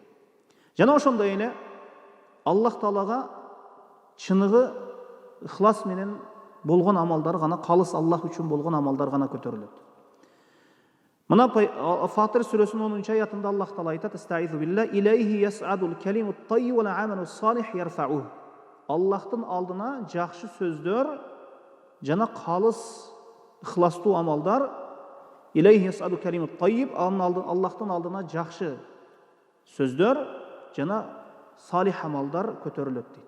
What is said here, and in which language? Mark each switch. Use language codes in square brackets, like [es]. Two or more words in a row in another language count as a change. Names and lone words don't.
[ky] Жана ошондой эле Аллах Таалага чыныгы ыхлас менен болгон амалдар гана, калыс Аллах үчүн болгон амалдар гана көтөрүлөт. Мына Фатир сүрөсүнүн 10 аятында Аллах Таала айтат: [ar] "أستعيذ بالله إليه يصعد الكلم الطيب والعمل الصالح يرفعه." [ky] Аллахтын алдына жакшы сөздөр жана калыс ыхластуу амалдар, [ar] إليه يصعد الكلم الطيب, [ky] Аллахтын алдына жакшы сөздөр жана салих амалдар көтөрүлөт дейт.